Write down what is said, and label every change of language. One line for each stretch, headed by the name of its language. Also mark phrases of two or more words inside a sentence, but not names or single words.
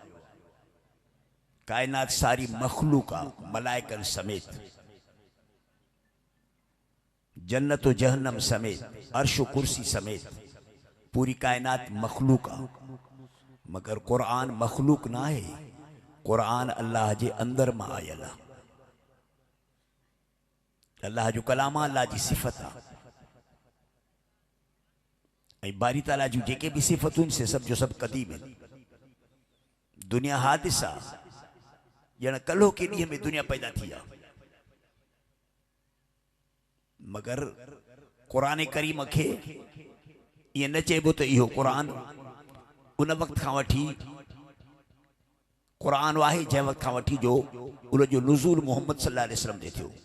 Sindhi: कायनात सारी मखलूक आहे, मलाइकनि समेत, जन्नत व जहन्नम समेत, अर्श व कुर्सी समेत पूरी कायनात मखलूक आहे। मगर कुरान मखलूक ना है, कुरान अल्लाह जे अंदर मां आयल आहे। अल्लाह जो कलाम आहे, अल्लाह जी सिफ़त आहे। ऐं बारी ताला जूं जेके भी सिफ़तूं से सब जो सब कदीम आहिनि। दुनिया हादिस आहे, ॼण कल्हो के ॾींहं में दुनिया पैदा थी आहे। मगर कुरान करीम खे ये न चइबो त इहो क़ुरान उन वक़्त खां वठी क़ुरान आहे जंहिं वक़्त खां वठी जो उन जो नुज़ूल मोहम्मद
Arabic: صلى الله عليه وسلم
Sindhi: ते थियो।